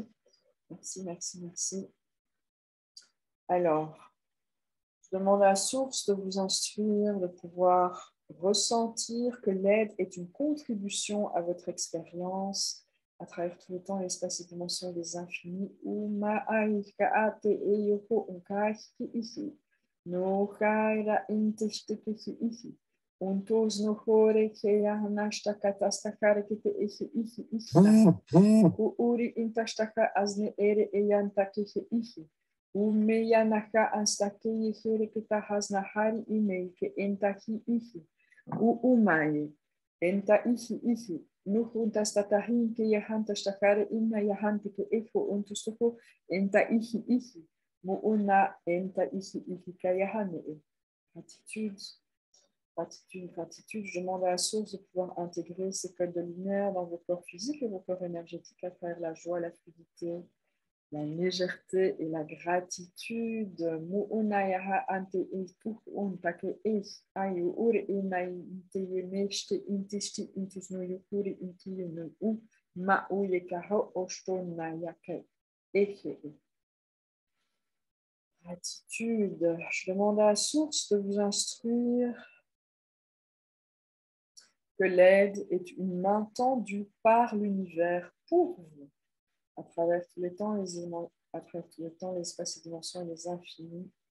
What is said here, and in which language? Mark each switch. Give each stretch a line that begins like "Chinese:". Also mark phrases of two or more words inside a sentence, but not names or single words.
French: Merci, merci, merci. Alors, je demande à la source de vous instruire, de pouvoir ressentir que l'aide est une contribution à votre expérience à travers tout le temps, l'espace et dimensions des infinis. Untos no hore ke yahanashtaka tastakare kete ihi ihi ihi. Uri intashtaka azne ere eyantake ihi. Umeyanaka anstake yehere kita hasna hari ime ke entahi ihi. Umaye. Enta ihi ihi. Nuhuntastahin ke yahantastakare inna yahantike efo untustoko enta ihi ihi. Muuna enta ihi ihi kayahane. Gratitude. Gratitude, gratitude. Je demande à la source de pouvoir intégrer ces codes de lumière dans vos corps physiques et vos corps énergétiques à travers la joie, la fluidité, la légèreté et la gratitude. Mu'unayaha ante itu untake es ayu uri inai inteyemeshte intishti intusnuyukuri intiyunu u ma'uyekaho oshtonayake eche. Gratitude. Je demande à la source de vous instruire que l'aide est une main tendue par l'univers pour vous, à travers tous les temps, à travers tous les temps, l'espace et dimensions et les infinis.